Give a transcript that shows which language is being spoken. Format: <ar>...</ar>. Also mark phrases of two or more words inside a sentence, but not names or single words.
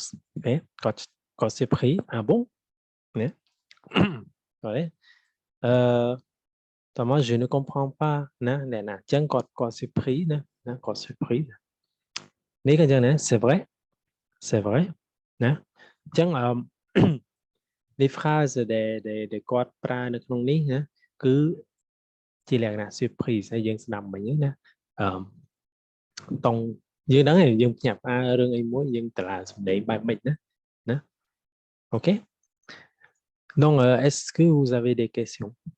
<fr>Okay? Quand c'est pris un bon. Ouais. Moi, je ne comprends pas. Tiens, quand c'est pris, quand c'est pris. C'est vrai. C'est vrai. Tiens, les phrases de</fr> <km>គាត់ប្រើនៅក្នុងនេះណាគឺជាលក្ខណៈ surprise ហើយយើងស្ដាប់មិញណាតង់យើងដឹងហើយយើងភ្ញាក់ផ្អើលរឿងអីមួយយើងតឡាសំដីបែបម៉េចណាអូខេ</km> <fr>Donc, est-ce que vous avez des questions?</fr>